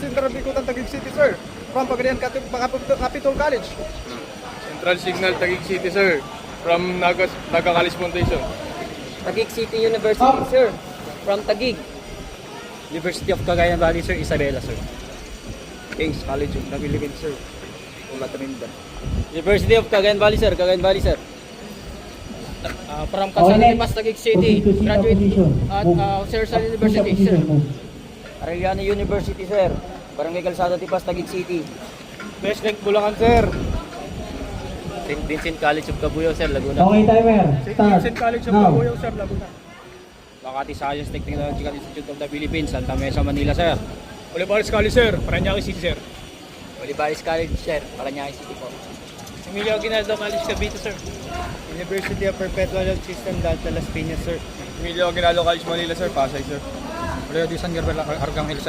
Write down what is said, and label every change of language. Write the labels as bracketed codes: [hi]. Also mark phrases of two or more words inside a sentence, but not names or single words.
[en] Central Bikutan, Taguig City, sir. From Pagadian Capitol College. Central Signal, Taguig City, sir. From Naga College Foundation. Taguig City University, sir. From Taguig. University of Cagayan Valley, sir. Isabela, sir. Kings College of the Philippines, sir. Umatrinda. University of Cagayan Valley, sir. Cagayan Valley, sir. From Calzada de Paz, Taguig City. Graduate at Cersei University, sir. Arellano University, sir. Barangay Calzada de Paz, Taguig City. Best Lake Bulacan, sir. St. Vincent College of Cabuyao, sir. Laguna. Okay, timer. St. Start. Vincent College of Now. Cabuyao, sir, Laguna. Makati Science Technological Institute of the Philippines, Santa Mesa, Manila, sir. Olivares College, sir. Paranaque City, sir. Olivares College, sir. Paranaque City po. Emilio Aguinaldo College, Cavite, sir. University of Perpetual Health System, Dalta Las Piñas, sir. Emilio Aguinaldo College, Manila, sir. Pasay, sir. Leo de San Gabriel, Arcangel, sir.